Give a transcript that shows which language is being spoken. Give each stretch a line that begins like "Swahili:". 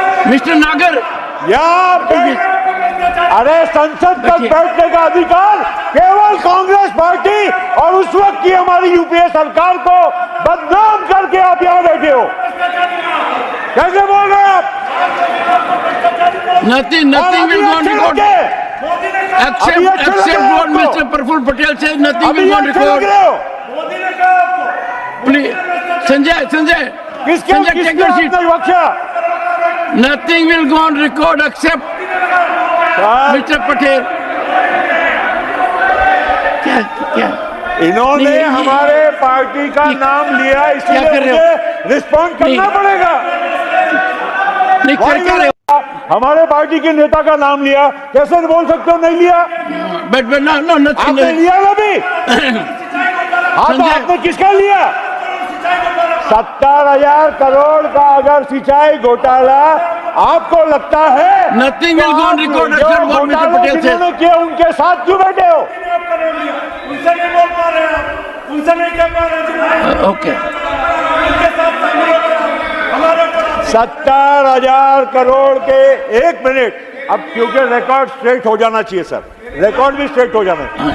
English: Mr. Nagar,
Hindi: यहाँ पे अरे संसद तक बैठने का अधिकार केवल कांग्रेस पार्टी और उस वक्त की हमारी यूपीए सरकार को बदनाम करके आप यहाँ बैठे हो। कैसे बोल रहे हैं आप?
English: nothing will go on record except what Mr. Praful Patel says. Nothing will go on record. Please, Sanjay, take your seat. Nothing will go on record except Mr. Patel.
Hindi: क्या? इन्होंने नहीं, हमारे पार्टी का नाम लिया, इसलिए मुझे रिस्पॉन्ड करना पड़ेगा। नहीं, क्या रहे हो? हमारे पार्टी के नेता का नाम लिया, कैसे बोल सकते हो नहीं लिया?
English: But no, nothing.
Hindi: आपने लिया ना भी? हाँ, तो आपने किसका लिया? 70,000 करोड़ का अगर सिंचाई घोटाला आपको लगता है,
English: Nothing will go on record except what Mr. Patel says.
Hindi: जिन्होंने किया उनके साथ क्यों बैठे हो? उनसे नहीं बोल पा रहे हैं, उनसे नहीं कह पा रहे।
English: Okay.
Hindi: 70,000 करोड़ के, एक मिनट, अब क्योंकि रिकॉर्ड स्ट्रेट हो जाना चाहिए सर, रिकॉर्ड भी स्ट्रेट हो जाना है।